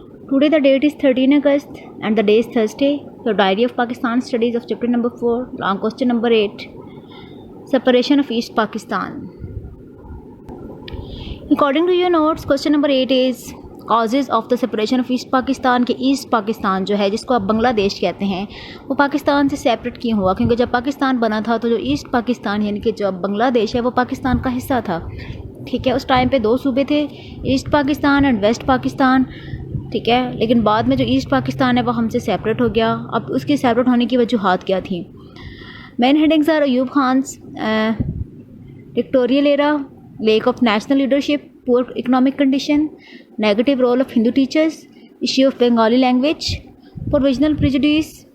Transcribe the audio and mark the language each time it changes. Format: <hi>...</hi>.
<en>Today the date is 13 August and the day is Thursday. Your diary of Pakistan studies of chapter number 4, long question number 8, separation of East Pakistan. According to your notes, question number 8 is causes of the separation of East Pakistan.</en> <ur>کہ asset Pakistan جو ہے جس کو آپ بنگلہ دیش کہتے ہیں وہ پاکستان سے سیپریٹ کیوں ہوا؟ کیونکہ جب پاکستان بنا تھا تو جو ایسٹ پاکستان یعنی کہ جو بنگلہ دیش ہے وہ پاکستان کا حصہ تھا. ٹھیک ہے، اس ٹائم پہ 2 صوبے تھے، asset Pakistan and waste Pakistan. ٹھیک ہے، لیکن بعد میں جو ایسٹ پاکستان ہے وہ ہم سے سیپریٹ ہو گیا. اب اس کی سیپریٹ ہونے کی وجوہات کیا تھیں؟</ur> <en>main headings are Ayub Khan's dictatorial era, lack of national leadership, poor economic condition, negative role of Hindu teachers, issue of Bengali language, provisional prejudice,</en>